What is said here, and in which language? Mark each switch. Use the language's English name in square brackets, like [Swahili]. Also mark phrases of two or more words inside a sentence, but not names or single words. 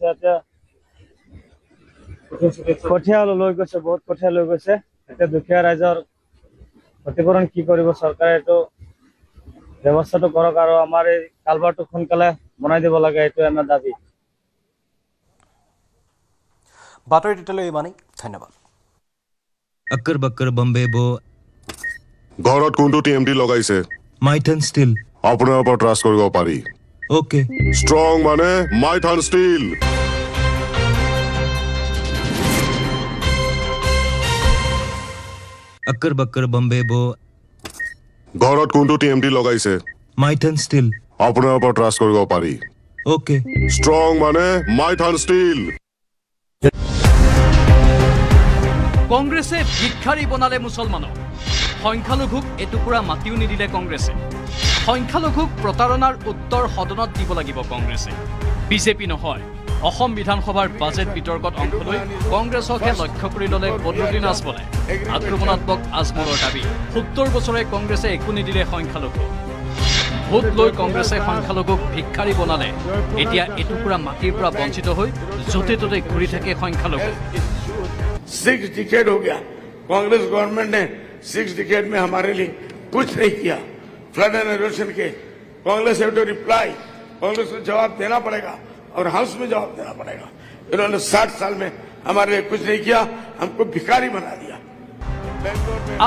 [Assamese] এতিয়া কঠীয়া লৈ গৈছে, বহুত কঠীয়া লৈ গৈছে। এতিয়া দুখীয়া ৰাইজৰ ক্ষতিপূৰণ কি কৰিব চৰকাৰে, এইটো ব্যৱস্থাটো কৰক, আৰু আমাৰ এই কালভাৰটো সোনকালে বনাই দিব লাগে, এইটো আমাৰ দাবী। বাতৰিত এতিয়ালৈ ইমানেই। ধন্যবাদ। [Hindi] अक्कर बक्कर बम्बे बो [Assamese] ঘৰত কোনটো TMT লগাইছে? [Hindi] माइथन स्टील [Assamese] আপোনাৰ ওপৰত ট্ৰাষ্ট কৰিব পাৰি। [English] ओके [Assamese] ষ্ট্ৰং মানে মাইথান ষ্টীল। [Hindi] अक्कर बक्कर बम्बे बो [Assamese] ঘৰত কোনটো TMT লগাইছে? [Hindi] माइथन स्टील [Assamese] আপোনাৰ ওপৰত ট্ৰাষ্ট কৰিব পাৰি। [English] ओके [Assamese] ষ্ট্ৰং মানে মাইথান ষ্টীল। কংগ্ৰেছে ভিক্ষাৰী বনালে মুছলমানক। সংখ্যালঘুক এটুকুৰা মাটিও নিদিলে কংগ্ৰেছে। সংখ্যালঘুক প্ৰতাৰণাৰ উত্তৰ সদনত দিব লাগিব কংগ্ৰেছে। বিজেপি নহয়। অসম বিধানসভাৰ বাজেট বিতৰ্কত অংশ লৈ কংগ্ৰেছকহে লক্ষ্য কৰি ল'লে বদৰুদ্দিন আজমলে। আক্ৰমণাত্মক আজমলৰ দাবী, 70 বছৰে কংগ্ৰেছে একো নিদিলে সংখ্যালঘুক। ভোট লৈ কংগ্ৰেছে সংখ্যালঘুক ভিক্ষাৰী বনালে। এতিয়া এটুকুৰা মাটিৰ পৰা বঞ্চিত হৈ য'তে ত'তে ঘূৰি থাকে সংখ্যালঘু। [Hindi] 6 डिकेड हो गया, [English] Congress government [Hindi] ने 6 डिकेड में हमारे लिए कुछ नहीं किया। [English] flood and erosion [Hindi] के [English] Congress have to reply, [Hindi] कांग्रेस को जवाब देना पड़ेगा और हाउस में जवाब देना पड़ेगा। इन्होंने 60 साल में हमारे लिए कुछ नहीं किया, हमको भिखारी बना दिया।